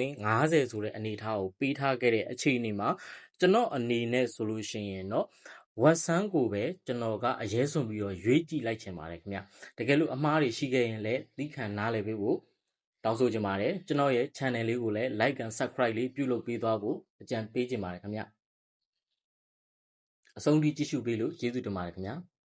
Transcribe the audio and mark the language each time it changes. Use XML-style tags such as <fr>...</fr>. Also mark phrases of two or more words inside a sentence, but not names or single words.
<my>င်း50ဆိုတဲ့အနေအထားကိုပေးထားခဲ့တဲ့အခြေအနေမှာကျွန်တော်အနေနဲ့ဆိုလို့ရှိရင်တော့ဝက်ဆန်းကိုပဲကျွန်တော်ကအရေးစွန်ပြီးတော့ရွေးကြည့်လိုက်ချင်ပါတယ်ခင်ဗျတကယ်လို့အမှားတွေရှိခဲ့ရင်လည်းသီးခံနားလည်ပေးဖို့တောင်းဆိုချင်ပါတယ်ကျွန်တော်ရဲ့ channel လေးကိုလည်း</my> <en>like and subscribe</en> <my>လေးပြုလုပ်ပေးသွားဖို့အကြံပေးချင်ပါတယ်ခင်ဗျအဆုံးထိကြည့်ရှုပေးလို့ကျေးဇူးတင်ပါတယ်ခင်ဗျာ</my>